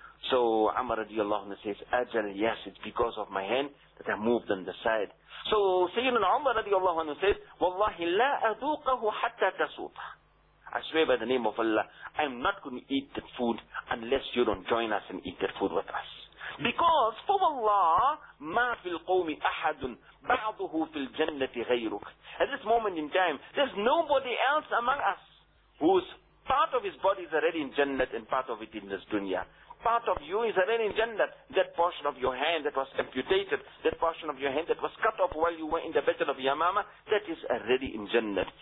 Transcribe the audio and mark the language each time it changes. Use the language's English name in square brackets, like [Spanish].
[English] So Amr radiallahu anhu says, أَجَلْ yes, it's because of my hand that I moved on the side. So Sayyidina Umar radiallahu anhu says, [Arabic] وَاللَّهِ لَا أَذُوقَهُ حَتَّى تَسُوطَ. [English] I swear by the name of Allah, I'm not going to eat that food unless you don't join us and eat that food with us. Because, for Allah, [Arabic] مَا فِي الْقَوْمِ أَحَدٌ بَعْضُهُ فِي الْجَنَّةِ غَيْرُكَ. [English] At this moment in time, there's nobody else among us who's part of his body is already in Jannat and part of it in this dunya. Part of you is already in Jannat. That portion of your hand that was amputated, that portion of your hand that was cut off while you were in the Battle of Yamama, that is already in Jannat.